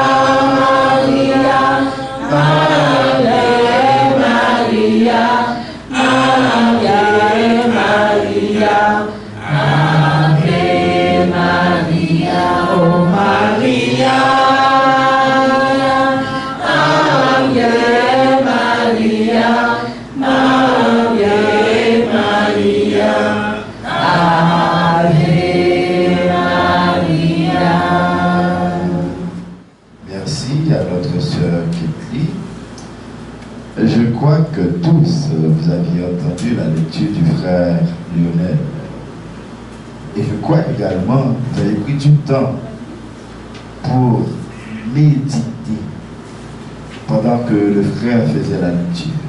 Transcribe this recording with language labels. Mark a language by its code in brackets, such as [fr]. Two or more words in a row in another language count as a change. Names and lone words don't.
[la] Maria, Ave Maria, Ave Maria, Ave Maria, oh Maria, Ave Maria, Ave Maria, Ave Maria. [fr] Merci à notre sœur Kitty. Je crois que tous vous aviez entendu la lecture du frère Lionel. Et je crois également que vous avez pris du temps pour méditer pendant que le frère faisait la lecture.